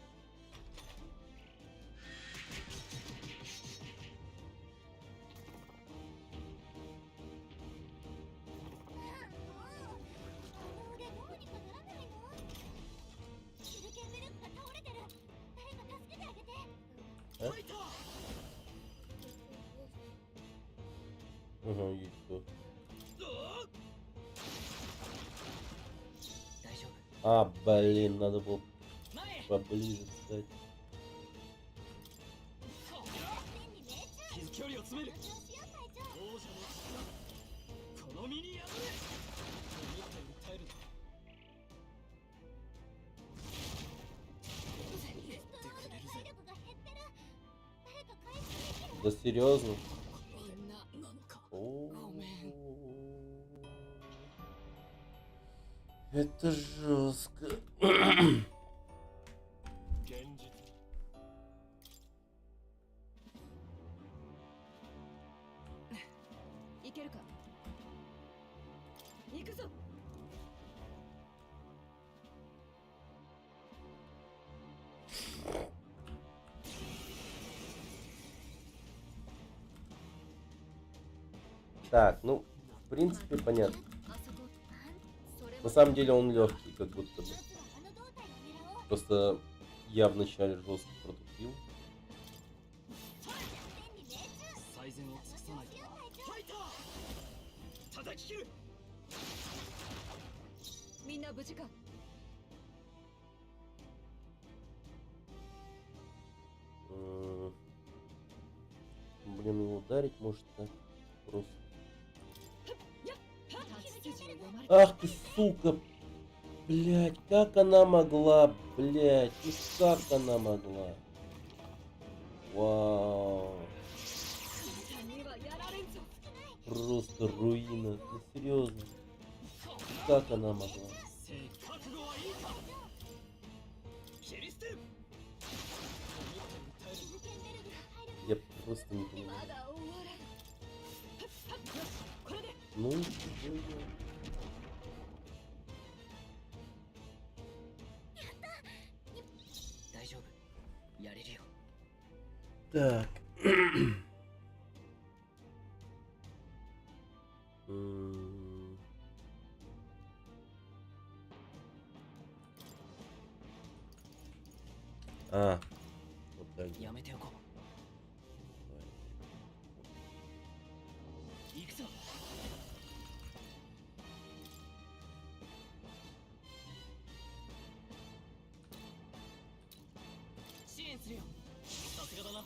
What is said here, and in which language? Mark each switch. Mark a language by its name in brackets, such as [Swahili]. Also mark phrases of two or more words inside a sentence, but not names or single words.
[Japanese] あの腕どうにかならないの？シルケンベルクが倒れてる。誰か助けてあげて。ファイター。 [Russian] Ага, есть кто. [Japanese] 大丈夫。 [Russian] А, блин, надо было [Japanese] 前へ。 [Russian] поближе встать. [Japanese] 天に命中。距離を詰める。その調子よ隊長。王者の力、この身に宿れ。思って訴える。体力が減ってる。誰か回復できる？ [Russian] Да серьезно? [Japanese] みんななのか。 О, ごめん。 [Russian] это жестко. [Japanese] 現実。いけるか。行くぞ。 [Russian] Так, ну, в принципе, понятно. [Japanese] あそこ。それ [Russian] На самом деле он легкий, как будто бы. [Japanese] 奴はあの胴体を狙おう。 [Russian] Просто я вначале жестко протупил. [Japanese] 天に命中。最善を尽くさないとな。ファイター。叩き切る。みんな無事か。 [Russian] Блин, его ударить может так просто. Ах ты, сука! Блять, как она могла, Блять, ну как она могла? Вау. [Japanese] にはやられんぞ。 [Russian] Просто руина. Ну серьезно. Как она могла? [Japanese] 覚悟はいいか。切り捨てる。 [Russian] Я просто не [Japanese] ま [Russian] понимаю. [Japanese] だ終わらん。よし、これで。 [Russian] Ну, чего я? [Japanese] 大丈夫。やれるよ。 [Russian] Так. М. А, вот так. [Japanese] やめておこう。行くぞ。支援するよ。さすがだな。